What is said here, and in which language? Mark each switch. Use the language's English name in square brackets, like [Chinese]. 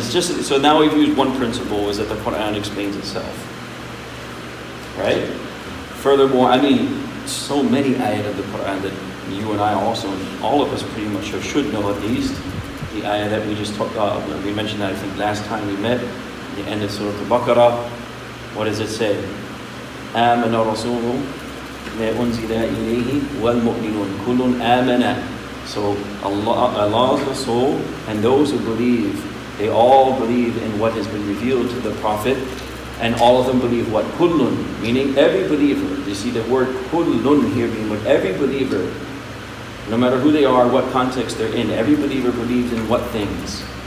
[English] So now we've used one principle, is that the Quran explains itself. Right? Furthermore, so many ayat of the Quran that you and I also, all of us pretty much should know at least. The ayah that we just talked about, we mentioned that I think last time we met, the end of Surah Baqarah. What does it say? [Arabic] آمن الرسول ما أنزل إليه والمؤمنون كل آمن. [English] So Allah's Rasul and those who believe, they all believe in what has been revealed to the Prophet, and all of them believe what? Kullun, meaning every believer. You see the word kullun here being with every believer, no matter who they are, what context they're in, every believer believes in what things?